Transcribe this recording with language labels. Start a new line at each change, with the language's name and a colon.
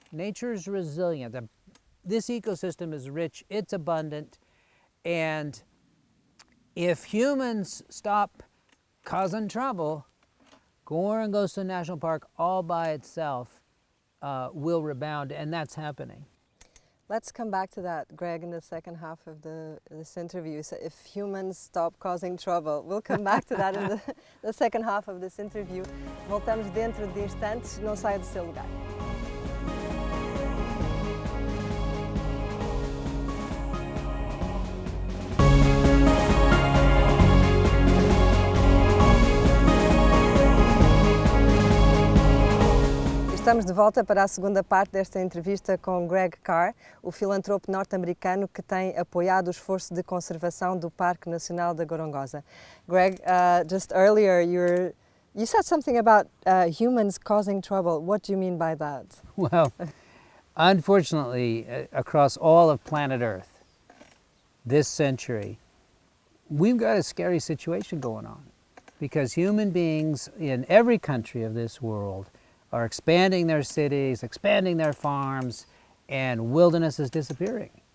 English: Nature is resilient. This ecosystem is rich, it's abundant, and if humans stop causing trouble, Gorongosa National Park all by itself will rebound, and that's happening. Let's come back to that, Greg, in the second half of this interview. So if humans stop causing trouble, we'll come back to that in the second half of this interview.
Portuguese: Voltamos dentro de instantes, não saia do seu lugar. Estamos de volta para a segunda parte desta entrevista com Greg Carr, o filantropo norte-americano que tem apoiado o esforço de conservação do Parque Nacional da Gorongosa.
English: Greg, just earlier you said something about humans causing trouble. What do you mean by that? Well, unfortunately, across all of planet Earth, this century, we've got a scary situation going on because human beings in every country of this world are expanding their cities, expanding their farms, and wilderness is disappearing.